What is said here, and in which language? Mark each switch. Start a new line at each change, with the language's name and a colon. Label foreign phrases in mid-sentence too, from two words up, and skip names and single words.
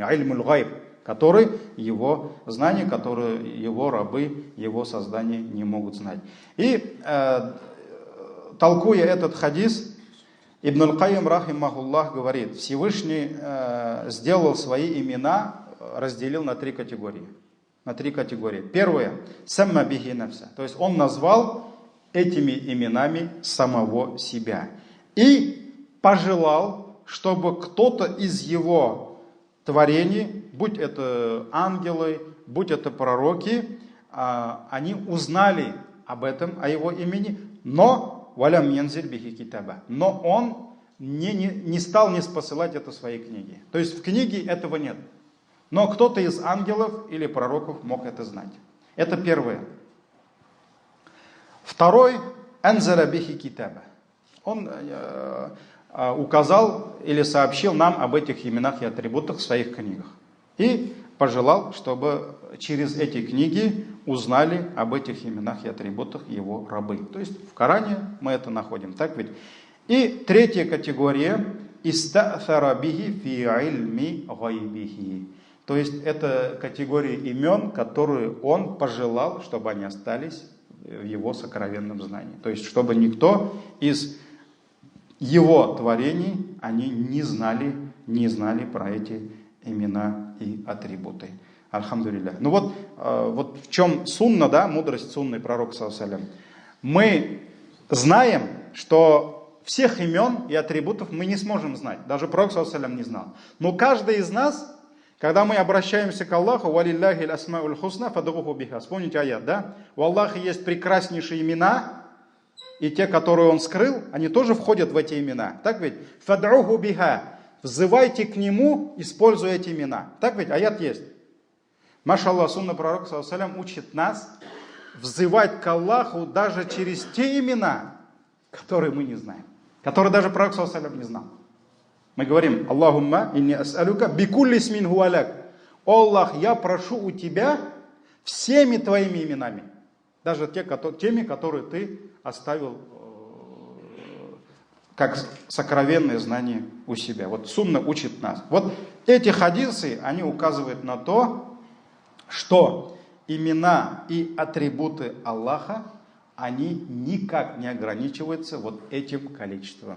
Russian: Ильмуль гайб, которые его знания, которые его рабы, его создания не могут знать. И толкуя этот хадис, Ибн аль-Кайим рахимахуллах говорит, Всевышний сделал свои имена, разделил на три категории. Первое,
Arabic: سمى به نفسه,
Russian: то есть он назвал этими именами самого себя. И пожелал, чтобы кто-то из его творений, будь это ангелы, будь это пророки, они узнали об этом, о его имени, но
Arabic: ولم ينزل به كتابا.
Russian: Но он не стал ниспосылать это в своей книге. То есть в книге этого нет. Но кто-то из ангелов или пророков мог это знать. Это первое. Второй,
Arabic: أنزل به كتابا.
Russian: Он указал или сообщил нам об этих именах и атрибутах в своих книгах. И пожелал, чтобы через эти книги узнали об этих именах и атрибутах его рабы. То есть в Коране мы это находим, так ведь? И третья категория,
Arabic: استأثر به في علم غيبه.
Russian: То есть это категория имен, которые он пожелал, чтобы они остались в его сокровенном знании. То есть чтобы никто из его творений они не знали про эти имена и атрибуты. Альхамдулилля. Ну вот в чем сунна, да, мудрость сунны пророка
Arabic: صلى الله عليه وسلم.
Russian: Мы знаем, что всех имен и атрибутов мы не сможем знать. Даже пророк
Arabic: صلى الله عليه وسلم
Russian: не знал. Но каждый из нас, когда мы обращаемся к Аллаху,
Arabic: «ولله الأسماء الحسنى فادعوه بها».
Russian: Вспомните аят, да? У Аллаха есть прекраснейшие имена, и те, которые Он скрыл, они тоже входят в эти имена. Так ведь?
Arabic: «فادعوه بها».
Russian: Взывайте к Нему, используя эти имена. Так ведь? Аят есть. Машаллах, сунна пророка
Arabic: صلى الله عليه وسلم
Russian: учит нас взывать к Аллаху даже через те имена, которые мы не знаем. Которые даже пророк
Arabic: صلى الله عليه وسلم
Russian: не знал. Мы говорим,
Arabic: اللهم إني أسألك بكل اسم هو لك.
Russian: О Аллах, я прошу у Тебя всеми Твоими именами. Даже теми, которые Ты оставил как сокровенное знание у себя. Вот сунна учит нас. Вот эти хадисы, они указывают на то, что имена и атрибуты Аллаха, они никак не ограничиваются вот этим количеством.